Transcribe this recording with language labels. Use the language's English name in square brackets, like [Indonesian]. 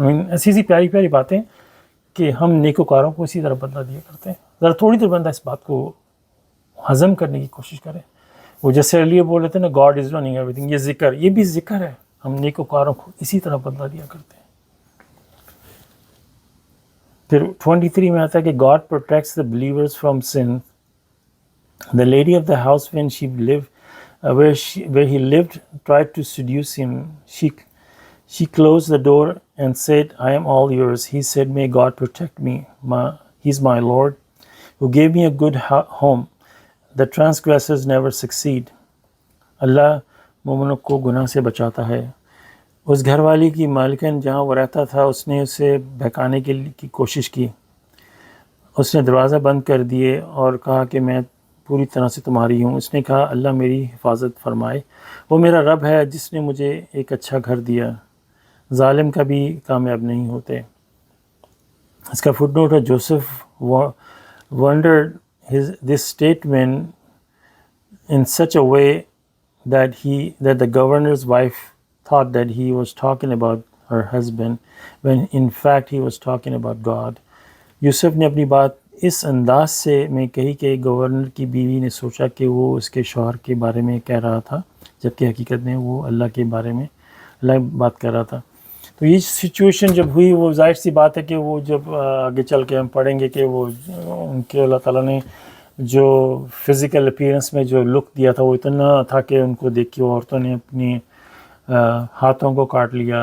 [Urdu] ایسی پیاری پیاری باتیں کہ ہم نیکوکاروں کو اسی طرح بدلا دیا کرتے ہیں. ذرا تھوڑی دیر بندہ اس بات کو ہضم کرنے کی کوشش کرے. وہ جیسے علیہ بول رہے تھے نا، [English] God is running everything. [Urdu] یہ ذکر، یہ بھی ذکر ہے. ہم نیکوکاروں کو اسی طرح بدلا دیا کرتے ہیں. پھر 23 میں آتا ہے کہ [English] God protects the believers from sin. The lady of the house, when she lived, where he lived, tried to seduce him. She closed the door and said, I am all yours. He said, may God protect me. He's my Lord, who gave me a good home. The transgressors never succeed. [Urdu] اللہ مومنوں کو گناہ سے بچاتا ہے. اس گھر والی کی مالکن جہاں وہ رہتا تھا اس نے اسے بہکانے کی کوشش کی. اس نے دروازہ بند کر دیے اور کہا کہ میں پوری طرح سے تمہاری ہوں. اس نے کہا اللہ میری حفاظت فرمائے. وہ میرا رب ہے جس نے مجھے ایک اچھا گھر دیا. ظالم کبھی کامیاب نہیں ہوتے. اس کا فٹ نوٹ ہے [English] Joseph wondered this statement in such a way that the governor's wife thought that he was talking about her husband when in fact he was talking about God. [Urdu] یوسف نے اپنی بات اس انداز سے میں کہی کہ گورنر کی بیوی نے سوچا کہ وہ اس کے شوہر کے بارے میں کہہ رہا تھا، جبکہ حقیقت میں وہ اللہ کے بارے میں اللہ بات کر رہا تھا. تو یہ سچویشن جب ہوئی وہ ظاہر سی بات ہے کہ وہ جب آگے چل کے ہم پڑھیں گے کہ وہ ان کے اللہ تعالیٰ نے جو فزیکل اپیرنس میں جو لک دیا تھا وہ اتنا تھا کہ ان کو دیکھ کے عورتوں نے اپنی ہاتھوں کو کاٹ لیا.